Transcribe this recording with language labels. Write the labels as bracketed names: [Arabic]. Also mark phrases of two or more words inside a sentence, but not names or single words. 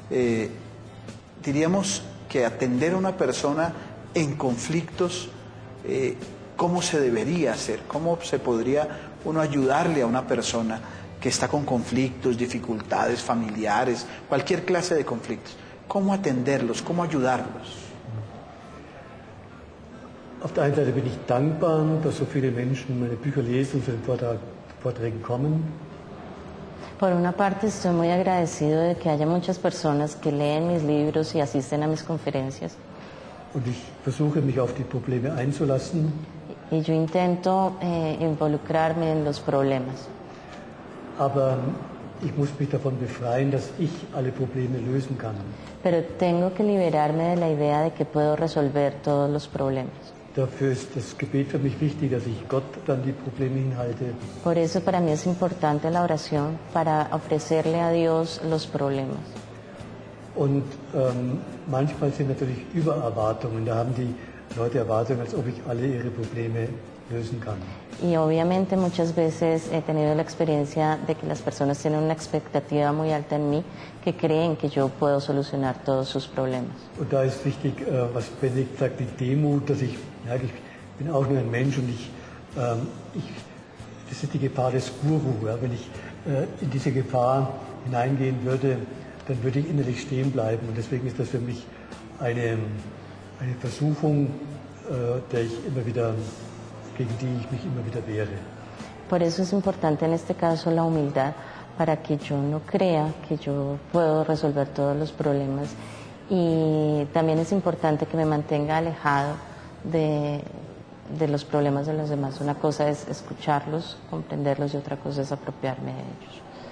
[Spanish] Diríamos que atender a una persona en conflictos, ¿cómo se debería hacer? ¿Cómo se podría uno ayudarle a una persona que está con conflictos, dificultades familiares, cualquier clase de conflictos? ¿Cómo atenderlos? ¿Cómo ayudarlos? [German] Auf der einen Seite bin ich dankbar, dass so viele Menschen meine Bücher lesen und zu den Vorträgen kommen. [Spanish] Por una parte estoy muy agradecido de que haya muchas personas que leen mis libros y asisten a mis conferencias. [German] Und ich versuche, mich auf die Probleme einzulassen. [Spanish] Y yo intento involucrarme en los problemas. [German] Aber ich muss mich davon befreien, dass ich alle Probleme lösen kann. [Spanish] Pero tengo que liberarme de la idea de que puedo resolver todos los problemas. [German] Dafür ist das Gebet für mich wichtig, dass ich Gott dann die Probleme hinhalte. [Spanish] Por eso para mí es importante la oración, para ofrecerle a Dios los problemas. [German] Und manchmal sind natürlich Übererwartungen. Da haben die Leute Erwartungen, als ob ich alle ihre Probleme lösen kann. [Spanish] Y obviamente muchas veces he tenido la experiencia de que las personas tienen una expectativa muy alta en mí, que creen que yo puedo solucionar todos sus problemas. [German] Und da ist wichtig, was Benedikt sagt, die Demut, dass ich merke, ich bin auch nur ein Mensch und das ist die Gefahr des Guru. Ja, wenn ich in diese Gefahr hineingehen würde, dann würde ich innerlich stehen bleiben. Und deswegen ist das für mich eine Versuchung, gegen die ich mich immer wieder wehre. [Spanish] Por eso es importante en este caso la humildad, para que yo no crea que yo puedo resolver todos los problemas. Y también es importante que me mantenga alejado de los problemas de los demás. Una cosa es escucharlos, comprenderlos, y otra cosa es apropiarme de ellos.